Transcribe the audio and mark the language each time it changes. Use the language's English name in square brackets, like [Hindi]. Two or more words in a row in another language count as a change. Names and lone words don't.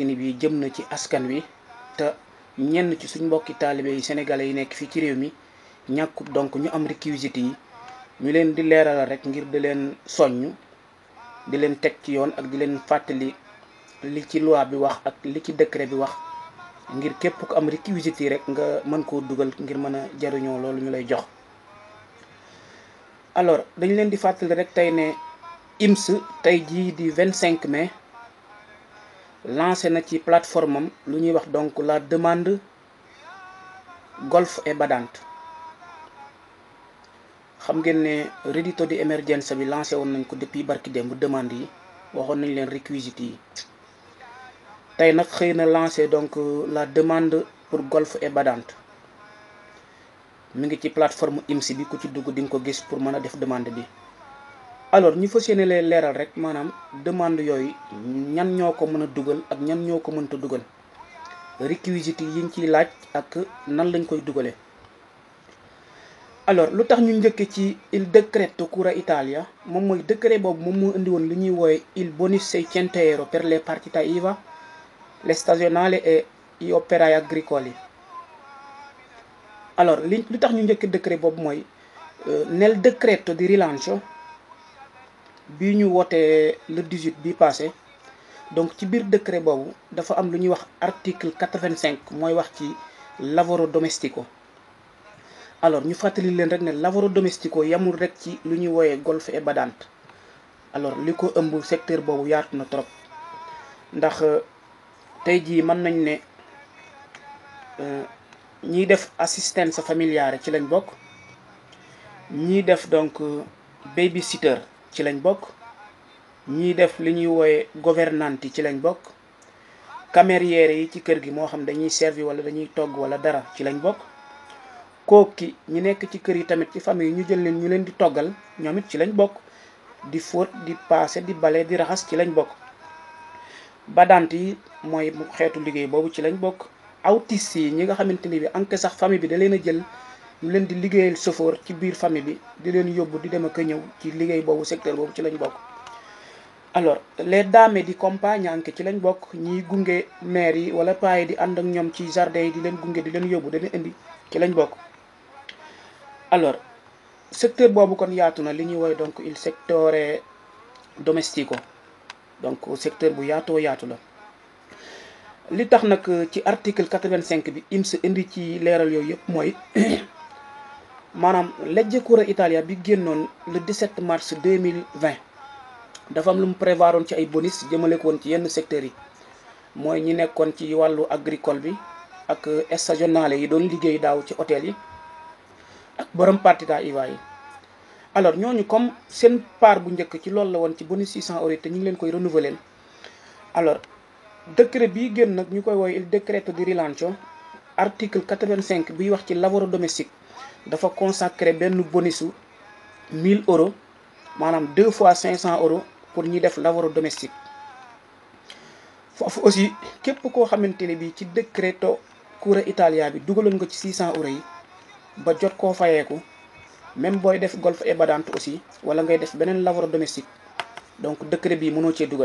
[Wolof] ni bii jëm na ci askan wi te ñenn ci suñ mbokki taalibe yi sénégalais yi nekk fii ci réew mi ñàkkut donc ñu am réquisites yi ñu leen di leeralal rek ngir di leen soññ di leen teg ci yoon ak di leen fàttali li ci loi bi wax ak li ci décret bi wax ngir képp ku am réquisites yi rek nga mën koo dugal ngir mën a jariñoo loolu ñu lay jox. Alors dañ leen di fàttali rek tey ne IMS tey jii di 25 mai lancé na ci plateforme am lu ñuy wax donc [French] la demande [Italian] golf et badante. [Wolof] xam ngeen ne [Italian] reddito di emergenza [Wolof] bi lancé woon nañ ko depuis barki démb demande yi waxoon nañ leen réquisites yi tey nag xëy na lancé donc [French] la demande pour [Italian] golf et badante [Wolof] mi ngi ci plateforme IMS bi ku ci dugg di nga ko gis pour mën a def demande bi. alors ñu fas yéene leen leeral rek maanaam demande yooyu ñan ñoo ko mën a dugal ak ñan ñoo ko mënta dugal réquisites yi yiñ ciy laaj ak nan lañ koy dugalee. alors lu tax ñu njëkke ci [Italian] il decreto Cura Italia [Wolof] moom mooy décret boobu moom moo indi woon li ñuy woowe [Italian] il bonus 600 euro per le partite IVA le stagionali e gli operai agricoli. [Wolof] alors lu tax ñu njëkke décret boobu mooy [Italian] nel decreto di rilancio [Wolof] bi ñu wootee le 18 bi passé donc ci biir décret boobu dafa am lu ñuy wax article 85 mooy wax ci [Italian] lavoro domestico. [Wolof] alors ñu fàttali leen rek ne [Italian] lavoro domestico [Wolof] yamul rek ci lu ñuy wooyee [Italian] golf et badante. [Wolof] alors li ko ëmb secteur boobu yaatu na trop ndax tey jii mën nañ ne ñiy def [Italian] assistenza familiare [Wolof] ci lañ bokk, ñiy def donc babysitter ci lañ bokk, ñiy def li ñuy wooye gouvernanti ci lañ bokk, cameriere yi ci kër gi moo xam dañuy servi wala dañuy togg wala dara ci lañ bokk, kooki ñi nekk ci kër yi tamit ci famille ñu jël leen ñu leen di toggal ñoom it ci lañ bokk, di fóot di paase di bale di raxas ci lañ bokk, badante yi mooy xeetu liggéey boobu ci lañ bokk, autiste yi ñi nga xamante ni bi anke sax famille bi da leen a jël ñu leen di liggéeyal chauffeur ci biir famille bi di leen yóbbu di dem ak a ñëw ci liggéey boobu secteur boobu ci lañ bokk. alors [Italian] les dames di compagnie [Wolof] anke ci lañ bokk, ñiy gunge maire yi wala paa yi di ànd ak ñoom ci jardin yi di leen gunge di leen yóbbu di leen indi ci lañ bokk. alors secteur boobu kon yaatu na li ñuy woy donc [Italian] il settore domestico [Wolof] donc secteur bu yaatoo yaatu la. li tax nag ci article 85 bi IMS indi ci leeral yooyu yëpp mooy maanaam legge Cura Italia bi génnoon le 17 mars 2020 dafa am lu mu prévoiroon ci ay bonus jëmale ko woon ci yenn secteurs yi mooy ñi nekkoon ci wàllu agricole bi ak stagionale yi doon liggéey daaw ci hôtel yi ak borom [Italian] partita IVA [Wolof] yi. alors ñooñu comme seen part bu njëkk ci loolu la woon ci bonus 600 euros te ñu ngi leen koy renouveler. alors décret bii génn nag ñu koy woowee [Italian] il decreto di rilancio [Wolof] article 85 biy wax ci [Italian] lavoro domestique [Wolof] dafa consacré benn bonusu 1000 euros maanaam 2 fois 500 euros pour ñi def lavoro domestique. foofu aussi képp koo xamante ne bii ci decreto Cura Italia bi dugaloon nga ci 600 euros yi ba jot koo fayeeku même booy def [Italian] golf et badante [Wolof] aussi wala ngay def beneen [Italian] lavoro domestique [Wolof] donc décret bii mënoo cee dugal.